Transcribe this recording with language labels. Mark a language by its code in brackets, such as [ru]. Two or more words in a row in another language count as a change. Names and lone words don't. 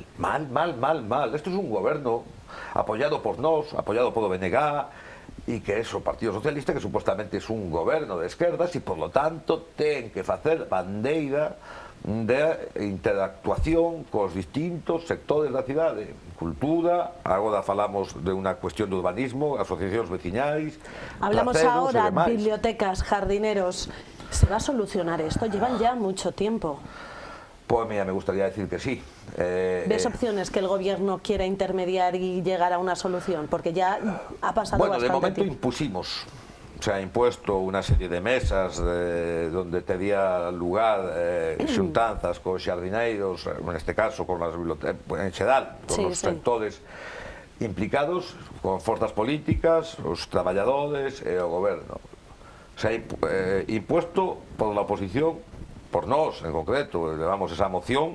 [gl] Isto é un goberno apoiado por nós, apoiado por o BNG, e que é o Partido Socialista, que supuestamente é un goberno de esquerdas, e [es] por lo tanto [gl] ten que facer bandeira de interactuación cos distintos sectores da cidade, cultura, agora falamos de unha cuestión de urbanismo, asociacións veciñais, [es] hablamos placeros ahora, bibliotecas, jardineros. ¿Se va a solucionar esto? Llevan ya mucho tiempo. Pues mira, me gustaría decir que sí. ¿Ves opciones que el gobierno quiera intermediar y llegar a una solución? Porque ya ha pasado bastante tiempo. Bueno, de momento impusimos. Se ha impuesto una serie de mesas donde tenía lugar [gl] xuntanzas con xardineiros, [es] en este caso con las bibliotecas, [gl] en xeral, [es] con los sectores implicados, [gl] con forzas políticas, os traballadores e o goberno. [es] Se ha impuesto por la oposición, [gl] por nós en concreto, levamos esa moción.